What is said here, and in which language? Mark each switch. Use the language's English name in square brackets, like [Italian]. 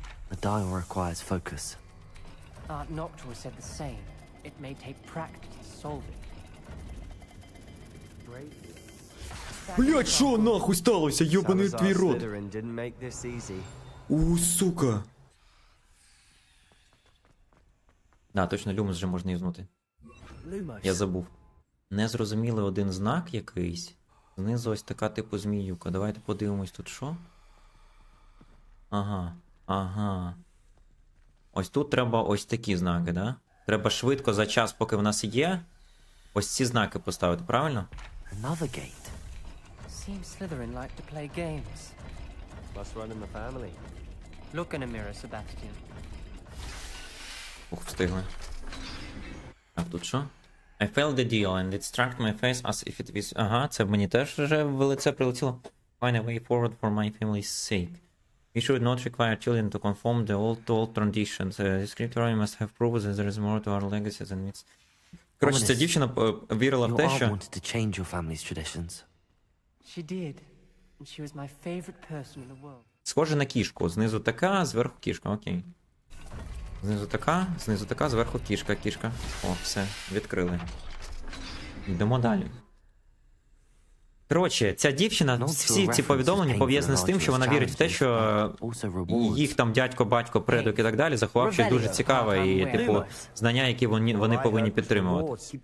[English] The dial requires focus. Aunt Noctua said the same. It may take practice to solve it. [Ukrainian] Блять, що нахуй сталося, йобаний твій рот? [English] Slytherin didn't make this easy. [Ukrainian] Сука. Да, точно, Люмус вже можна юзнути. [English] Lumos. [Ukrainian] Я забув. Незрозумілий один знак якийсь. Знизу ось така типу зміюка. Давайте подивимось тут що. Ага. Ось тут треба ось такі знаки, да? Треба швидко за час, поки в нас є, ось ці знаки поставити, правильно? [English] Another gate. Seems Slytherin like to play games. Must run in the family. Look in a mirror, Sebastian. [Ukrainian] Ух, встигли. Так, тут що? [English] I failed the deal and it struck my face as if it was... [Ukrainian] Ага, це мені теж вже в лице прилетіло. [English] Find a way forward for my family's sake. We should not require children to conform the old traditions. The scripture must have proved that there is more to our legacy than myths. [Ukrainian] Коротше, ця дівчина вірила в [English] You [Ukrainian] те, [English] all [Ukrainian] що... [English] wanted to change your family's traditions. She did. And she was my favorite person in the world. [Ukrainian] Схоже на кішку. Знизу така, зверху кішка, окей. Знизу така, зверху кішка. О, все, відкрили. Йдемо далі. Коротше, ця дівчина, всі ці повідомлення пов'язані з тим, що вона вірить в те, що їх там дядько, батько, предок і так далі заховав щось дуже цікаве і, типу, знання, які вони повинні підтримувати.